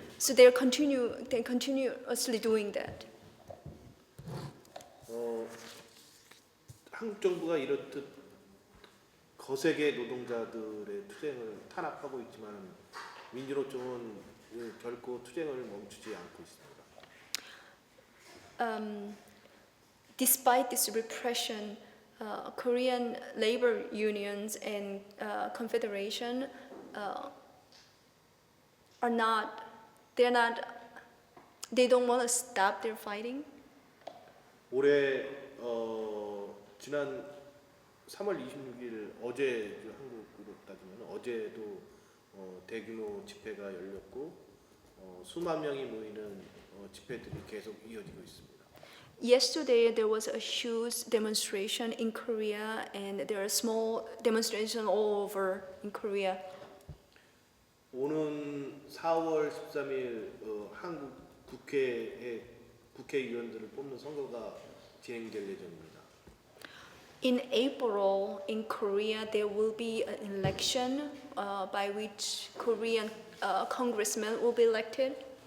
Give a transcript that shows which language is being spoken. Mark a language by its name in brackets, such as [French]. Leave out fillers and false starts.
[English] So they're continuously doing that. [Korean] 한국 정부가 이렇듯 거세게 노동자들의 투쟁을 탄압하고 있지만 민주노총은 결코 투쟁을 멈추지 않고 있습니다. [English] Despite this repression, Korean labor unions and Confederation they don't want to stop their fighting. [Korean] 올해 지난 3월 26일 어제 한국으로 따지면 어제도 대규모 집회가 열렸고 수만 명이 모이는 집회들이 계속 이어지고 있습니다. [English] Yesterday there was a huge demonstration in Korea and there are small demonstrations all over in Korea. [Korean] 오는 4월 13일 한국 국회의 국회의원들을 뽑는 선거가 진행될 예정입니다. [English] In April in Korea there will be an election by which Korean congressmen will be elected.